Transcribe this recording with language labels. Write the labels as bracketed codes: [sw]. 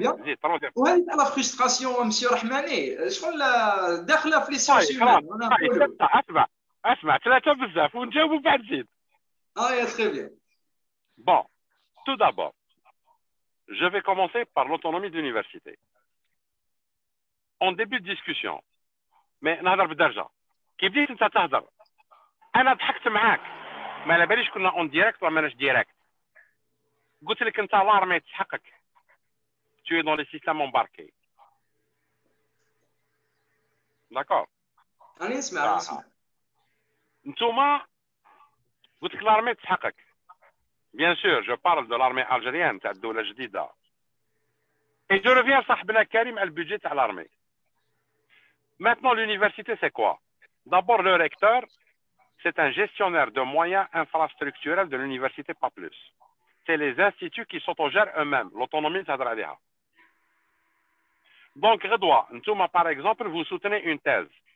[fr] زيد troisième. Ouais, la frustration, monsieur Rahmani. [ar] شغل داخله في [fr] les sciences humaines. [ar] اسمع 3 بزاف ونجاوبوا بعد زيد. [fr] Très bien. Bon, tout d'abord, je vais commencer par l'autonomie de l'université. En début de discussion, mais [ar] نهضر بالدرجة. كي بديت انت تهضر انا ضحكت معاك. ما على باليش كنا اون ديريكت ولا ماناش ديريكت. قلت لك انت لارمي تحقق. [fr] Tu es dans les systèmes embarqués. D'accord. [ar] أنا اسمع. نتوما قلت لك لارمي تحقق. [fr] Bien sûr, je parle de l'armée algérienne, [ar] تاع الدولة الجديدة. [fr] Et je reviens [ar] صاحبنا كريم على البودجي تاع l'armée. [fr] Maintenant, l'université, c'est quoi? D'abord, le recteur, c'est un gestionnaire de moyens infrastructurels de l'université, pas plus. C'est les instituts qui s'autogèrent eux-mêmes. L'autonomie, ça doit dire. Donc, Redouard, par exemple, vous soutenez une thèse.